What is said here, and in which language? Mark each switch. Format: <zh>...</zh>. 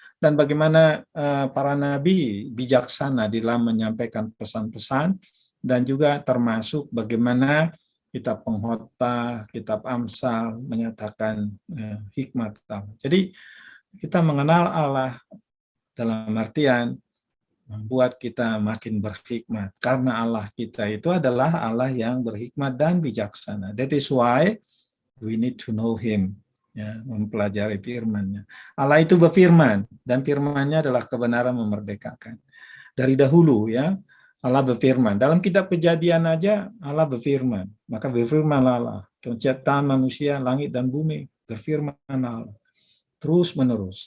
<id>Dan bagaimana para nabi bijaksana di dalam menyampaikan pesan-pesan, dan juga termasuk bagaimana kitab Pengkhotbah, kitab Amsal menyatakan hikmat Allah. Jadi kita mengenal Allah dalam artian membuat kita makin berhikmat, karena Allah kita itu adalah Allah yang berhikmat dan bijaksana.</id> <en>That is why we need to know Him.</en> <id>Ya, mempelajari firman-Nya. Allah itu berfirman dan firman-Nya adalah kebenaran memerdekakan. Dari dahulu ya, Allah berfirman. Dalam kitab Kejadian aja Allah berfirman. Maka berfirman Allah, penciptaan manusia, langit dan bumi, berfirman Allah. terus-menerus.</id>